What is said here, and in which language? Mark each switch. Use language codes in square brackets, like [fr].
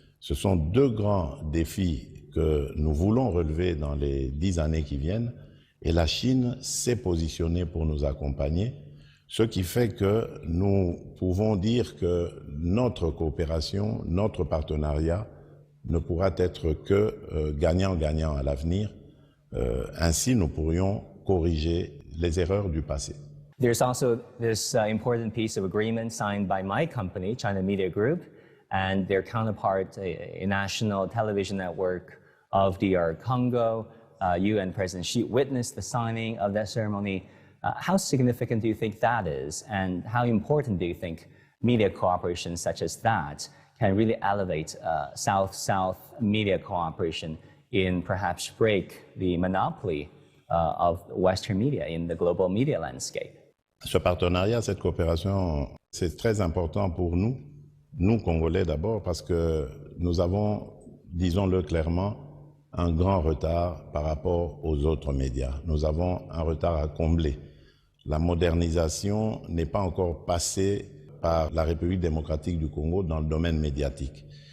[fr] Ce sont deux grands défis que nous voulons relever dans les 10 années qui viennent, et la Chine s'est positionnée pour nous accompagner, ce qui fait que nous pouvons dire que notre coopération, notre partenariat ne pourra être que gagnant-gagnant à l'avenir. Ainsi, nous pourrions corriger les erreurs du passé. [en] There's also this important piece of agreement signed by my company, China Media Group, and their counterpart, a national television network of DR Congo. You and President Xi witnessed the signing of that ceremony. How significant do you think that is, and how important do you think media cooperation such as that can really elevate South-South media cooperation in perhaps break the monopoly of Western media in the global media landscape? [fr] Ce partenariat, cette coopération, c'est très important pour nous, Congolais d'abord, parce que nous avons, disons-le clairement, un grand retard par rapport aux autres médias. Nous avons un retard à combler. La modernisation n'est pas encore passée par la République démocratique du Congo dans le domaine médiatique.